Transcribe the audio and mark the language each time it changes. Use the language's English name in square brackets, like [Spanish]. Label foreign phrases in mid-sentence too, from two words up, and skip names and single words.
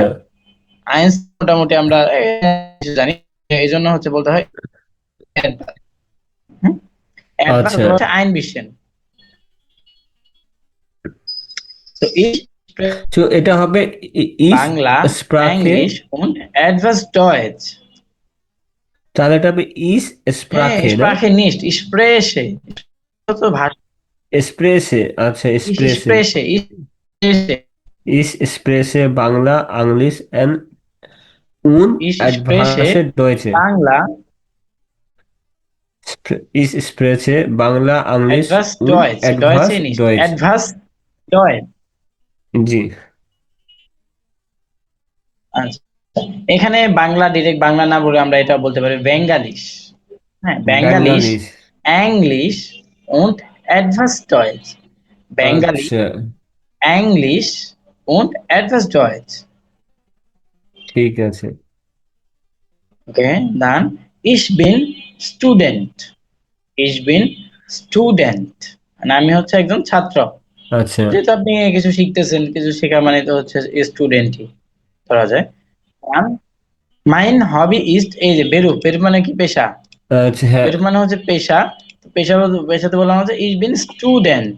[Bangla] হ্যাঁ, আইন্স মোটামুটি আমরা কিছু জানি, এই জন্য হচ্ছে বলতে হয় অ্যাডভান্স। অ্যাডভান্স আচ্ছা। হচ্ছে [German] ein bisschen. [Bangla] তো এই তো এটা হবে ইস বাংলা, স্প্রাকে। [German] ইংলিশ und etwas Deutsch। [Bangla] তাহলে এটা হবে ইস হ্যাঁ, স্প্রাকে না? [German] Sprache nicht, ich spreche, [Bangla] তো ভাষা, স্প্রেসে। আচ্ছা, [German] ich [Bangla] স্প্রেসে। [German] spreche, ich spreche, ich spreche Bangla, Englisch and und ich spreche Advanced Deutsch. বাংলা, ich spreche Bangla, Englisch etwas উন Deutsch, অ্যাডভান্স Deutsche nicht, ডয়েচ। etwas Deutsch। [Bangla] জি। আচ্ছা, এখানে বাংলা ডিরেক্ট বাংলা না বলে আমরা এটা বলতে পারি বেঙ্গালিশ। হ্যাঁ, বেঙ্গালিশ, বাঙ্গালিশ। [German] ইংলিশ und etwas Deutsch। [Bangla] বেঙ্গালি, আচ্ছা, [German] ইংলিশ und etwas Deutsch। [Bangla] ঠিক আছে। [German] Okay, dann ich bin Student, ich bin Student, [Bangla] মানে আমি হচ্ছে একজন ছাত্র। আচ্ছা। যেহেতু আপনি কিছু শিখতেছেন, কিছু শেখা মানে তো হচ্ছে স্টুডেন্টই ধরা যায়। [German] mein Hobby ist, [Bangla] এই যে বেরুপ, বেরুপ মানে কি? পেশা। আচ্ছা, হ্যাঁ। বেরুপ মানে হচ্ছে পেশা। তো পেশাতে বললাম হচ্ছে [German] ich bin Student.